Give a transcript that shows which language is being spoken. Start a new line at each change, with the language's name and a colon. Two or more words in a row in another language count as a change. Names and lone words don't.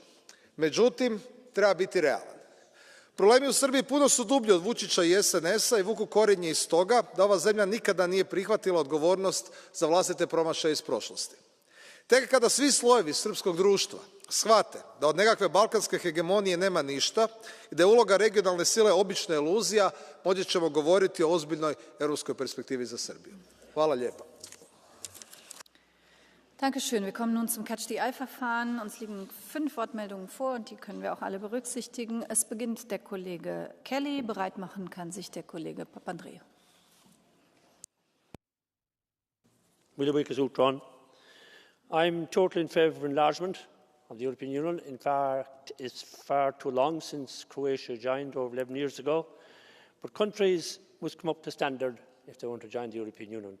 Croatian: Međutim, treba biti realan. Problemi u Srbiji puno su dublji od Vučića i SNS-a i vuku korijenje iz toga da ova zemlja nikada nije prihvatila odgovornost za vlastite promašaje iz prošlosti. Tek kada svi slojevi srpskog društva shvate da od nekakve balkanske hegemonije nema ništa i da je uloga regionalne sile obična iluzija, moći ćemo govoriti o ozbiljnoj europskoj perspektivi za Srbiju. Hvala lijepa.
German: Dankeschön. Wir kommen nun zum Catch-the-Eye-Verfahren. Uns liegen 5 Wortmeldungen vor und die können wir auch alle berücksichtigen. Es beginnt der Kollege Kelly. Bereit machen kann sich der Kollege Papandreou.
English: I'm totally in favour of enlargement of the European Union. In fact, it's far too long since Croatia joined over 11 years ago. But countries must come up to standard if they want to join the European Union.